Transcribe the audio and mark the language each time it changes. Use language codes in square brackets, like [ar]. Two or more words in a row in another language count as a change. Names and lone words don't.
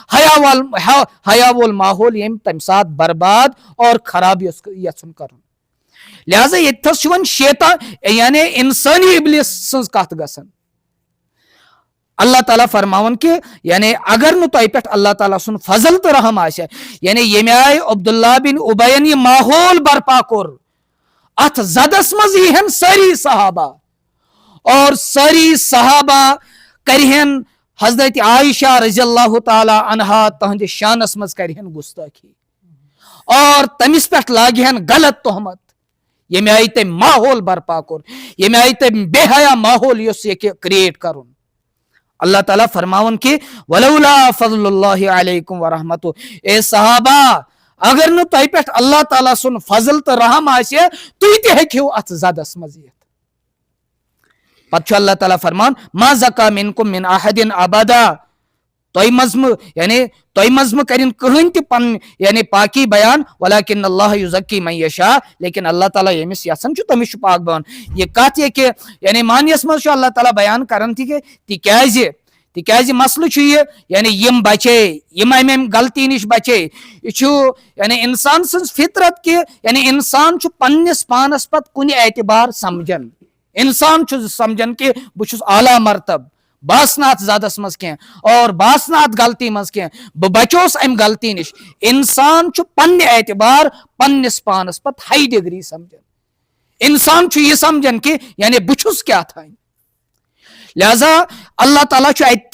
[ks] حیا وول ماحول ییٚمۍ تمہِ ساتہٕ برباد اور خراب یژھُن کرُن لہذا ییٚتھس چھُ وۄنۍ شیطان یعنی انسٲنی ابلیس سٕنٛز کتھ گژھان اللہ تعالیٰ فرماون کہ یعنی اگر نہٕ تۄہہِ پٮ۪ٹھ اللہ تعالیٰ سُنٛد فضل تہٕ رحم آسہِ یعنی ییٚمہِ آیہِ عبداللہ بن ابین یہِ ماحول برپا کوٚر اتھ زدس منٛز ییٖہن سٲری صحابہ اور سٲری صحابہ کرہن حضرت عائشہ [ar] رضی اللہ تعالیٰ عنہا [ks] تہنٛدِ شانس منٛز کرہن گستٲخی اور تٔمِس پٮ۪ٹھ لاگہن غلط تہمت ییٚمہِ آیہِ تٔمۍ ماحول برپا کوٚر ییٚمہِ آیہِ تٔمۍ بے حیا ماحول یُس ہیٚکہِ کریٹ کرُن اللہ تعالیٰ فرماون کہ [ar] ولولا فضل اللہ علیکم ورحمتہ [ks] اے صحابہ اگر نہٕ تۄہہِ پٮ۪ٹھ اللہ تعالیٰ سُنٛد فضل تہٕ رحم آسہِ تُہۍ تہِ ہیٚکِو اتھ زدس منٛز یِتھ پتہٕ چھُ اللہ تعالیٰ فرمان [ar] ما زکا منکم من احد ابدا [ks] تۄہہِ منٛز مہ کرن کٕہٕنۍ تہِ پنٕنۍ یعنی پاکی بیان [ar] ولکن اللہ یزکی من یشاء [ks] لیکن اللہ تعالیٰ ییٚمِس یژھان چھُ تٔمِس چھُ پاک بناوان یہ کتھ یہ کہ یعنی معنیس منٛز چھُ اللہ تعالیٰ بیان کران تہِ کہ تِکیازِ مسلہٕ چھُ یہِ یعنی یِم بچے یِم امہِ غلطی نِش بچے یہِ چھُ یعنی انسان سٕنٛز فطرت کہ یعنی انسان چھُ پننس پانس پتہٕ کُنہِ اعتبار سمجھان انسان چھُ سمجھان کہ بہٕ چھُس اعلیٰ مرتب بہٕ آسہٕ نہٕ اتھ زدس منٛز کینٛہہ اور بہٕ آسہٕ نہٕ اتھ غلطی منٛز کینٛہہ بہٕ بچوس امہِ غلطی نِش انسان چھُ پننہِ اعتبار پننس پانس پتہٕ [en] high degree [ks] سمجھان انسان چھُ یہِ سمجھان کہ یعنی بہٕ چھُس کیاہ تھانۍ لہذا اللہ تعالیٰ چھُ